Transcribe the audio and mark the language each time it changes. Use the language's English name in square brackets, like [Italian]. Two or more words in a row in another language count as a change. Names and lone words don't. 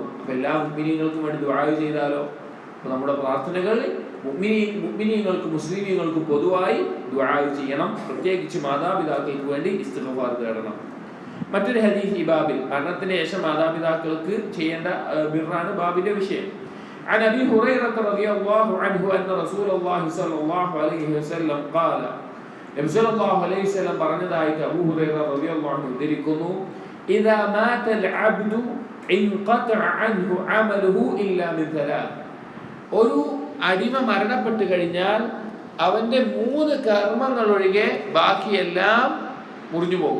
[Malayalam] അപ്പൊ എല്ലാ മുഅ്മിനീങ്ങൾക്കും വേണ്ടി ദുആ ചെയ്താലോ? അപ്പൊ നമ്മുടെ പ്രാർത്ഥനകളിൽ മുഅ്മിനീങ്ങൾക്ക്, മുസ്ലിമീങ്ങൾക്ക് പൊതുവായി ദുആ ചെയ്യണം. പ്രത്യേകിച്ച് മാതാപിതാക്കൾക്ക് വേണ്ടി ഇസ്തിഗ്ഫാർ തേടണം. മറ്റൊരു ഹദീസ് ഈ ബാബിൽ, മരണത്തിന് ശേഷം മാതാപിതാക്കൾക്ക് ചെയ്യേണ്ട ബിർറാണ് ബാബിന്റെ വിഷയം. [Arabic] عن أبي هريرة رضي الله عنه أن رسول الله صلى الله عليه وسلم قال [Malayalam] നബി സല്ലല്ലാഹു അലൈഹി വസല്ലം പറഞ്ഞതായിട്ട് അബൂ ഹുറൈറ റളിയല്ലാഹു അൻഹു ഉദ്ധരിക്കുന്നു, [Arabic] إذا مات العبد انقطع عنه عمله إلا من ثلاث. [Malayalam] ഒരു അടിമ മരണപ്പെട്ടു കഴിഞ്ഞാൽ അവന്റെ 3 കർമ്മങ്ങൾ ഒഴികെ ബാക്കിയെല്ലാം മുറിഞ്ഞു പോകും.